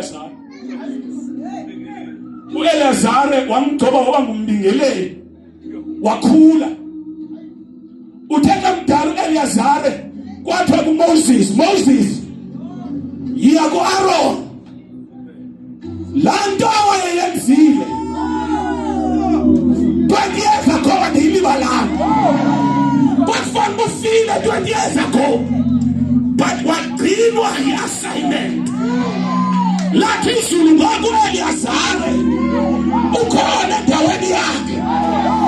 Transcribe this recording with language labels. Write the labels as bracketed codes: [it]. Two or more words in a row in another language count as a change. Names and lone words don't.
[xh] uEliyazari wamgcoba waba ngumbingeleli wakhula uthetha mdala uEliyazari kwathiwa kuMoses yiya kuAaron laa nto wayeyenzile [en] 20 years ago [xh] wandiyilibalanga kwakufanele bufile [en] 20 years ago [xh] but wagcinwa yi-assignment lathi izulu ngoku uEliyazari ukhona endaweni yakhe